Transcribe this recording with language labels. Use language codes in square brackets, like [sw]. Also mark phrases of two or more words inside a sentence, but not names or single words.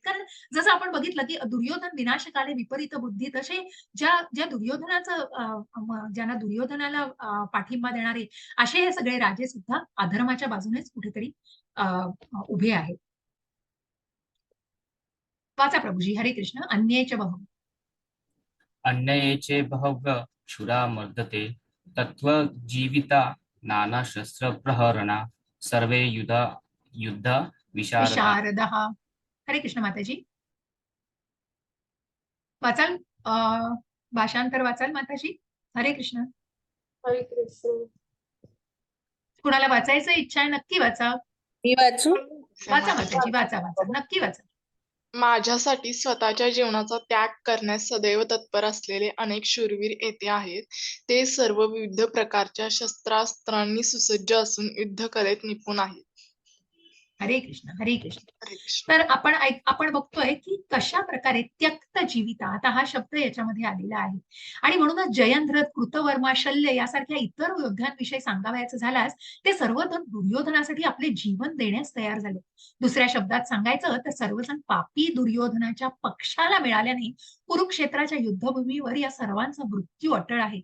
[mr] कारण जसं आपण बघितलं की दुर्योधन [sa] विनाशकाले विपरीत बुद्धी, [mr] तसे ज्या ज्या ज्यांना दुर्योधनाला पाठिंबा देणारे असे हे सगळे राजे सुद्धा अधर्माच्या बाजूनेच कुठेतरी उभे आहेत. वाचा प्रभूजी. हरे कृष्ण. [sa] अन्येच बहु अन्ययेचे बहव्य क्षुरा मर्दते तत्त्वजीविता नाना शस्त्र प्रहरणा सर्वे युद्ध विशारदा. विशारदः. [mr] हरे कृष्ण माताजी. वाचाल भाषांतर वाचाल माताजी. हरे कृष्ण. हरे कृष्ण. कुणाला वाचायचं इच्छा आहे नक्की वाचा. मी वाचू? वाचा माताजी, वाचा वाचा नक्की वाचा. माझ्यासाठी स्वतःच्या जीवनाचा त्याग करण्यास सदैव तत्पर असलेले अनेक शूरवीर येथे आहेत. ते सर्व विविध प्रकारच्या शस्त्रास्त्रांनी सुसज्ज असून युद्धकलेत निपुण आहेत. हरे कृष्ण. हरे कृष्ण. हरे कृष्ण. तर आपण बघतोय की कशा प्रकारे [sa] त्यक्त जीविता, [mr] आता हा शब्द याच्यामध्ये आलेला आहे आणि म्हणूनच जयंद्रथ, कृतवर्मा, शल्य यासारख्या इतर योद्ध्यांविषयी सांगावयाचं झाल्यास ते सर्वजण दुर्योधनासाठी आपले जीवन देण्यास तयार झाले. दुसऱ्या शब्दात सांगायचं तर सर्वजण पापी दुर्योधनाच्या पक्षाला मिळाल्याने कुरुक्षेत्राच्या युद्धभूमीवर या सर्वांचा मृत्यू अटळ आहे.